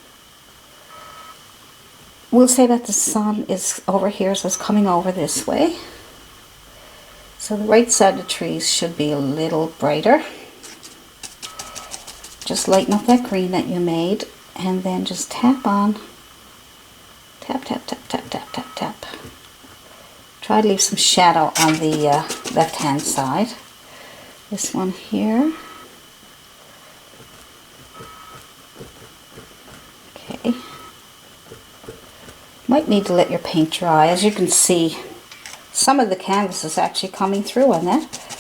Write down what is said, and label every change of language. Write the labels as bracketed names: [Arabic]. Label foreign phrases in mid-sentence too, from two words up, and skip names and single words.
[English] We'll say that the sun is over here, so it's coming over this way. So the right side of the trees should be a little brighter. Just lighten up that green that you made, and then just tap on. Tap, tap, tap, tap, tap, tap, tap. Try to leave some shadow on the left-hand side. This one here. Okay. Might need to let your paint dry. As you can see, some of the canvas is actually coming through on that.